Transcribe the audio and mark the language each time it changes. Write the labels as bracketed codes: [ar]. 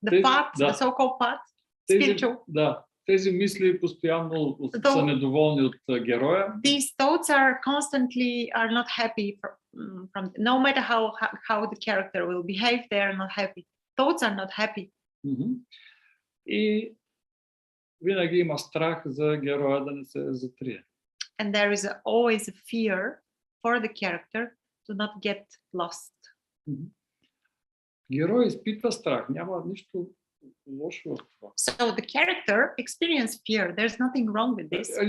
[en] the so-called path, spiritual. [bg] Тези мисли постоянно са недоволни от героя. [en] These thoughts are not happy from no matter how the character will behave, they are not happy. Thoughts are not happy. [bg] И винаги има страх за героя да не се затрие. [en] And there is always a fear for the character to not get lost. [bg] Герой изпитва страх, няма нищо лошо в това. [en] So the character experiences fear. There's nothing wrong with this.